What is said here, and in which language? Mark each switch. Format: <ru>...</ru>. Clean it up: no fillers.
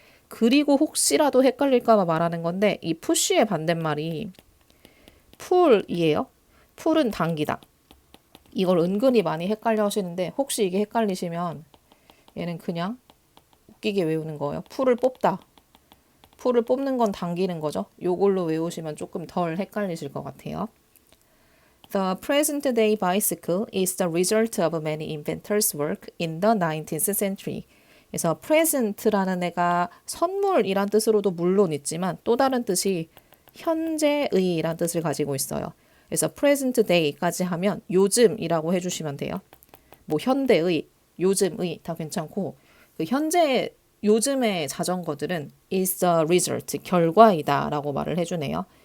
<ko>그리고 혹시라도 헷갈릴까봐 말하는 건데 이 push의 반대말이 pull이에요. pull은 당기다. 이걸 은근히 많이 헷갈려 하시는데 혹시 이게 헷갈리시면 얘는 그냥 웃기게 외우는 거예요. pull을 뽑다. pull을 뽑는 건 당기는 거죠. 요걸로 외우시면 조금 덜 헷갈리실 것 같아요.</ko> <en>The present day bicycle is the result of many inventors' work in the 19th century.</en> <ko>그래서 present라는 애가 선물이란 뜻으로도 물론 있지만 또 다른 뜻이 현재의란 뜻을 가지고 있어요. 그래서 present day까지 하면 요즘이라고 해주시면 돼요. 뭐 현대의, 요즘의 다 괜찮고 그 현재 요즘의 자전거들은</ko> <en>is the result,</en> <ko>결과이다 라고 말을 해주네요.</ko>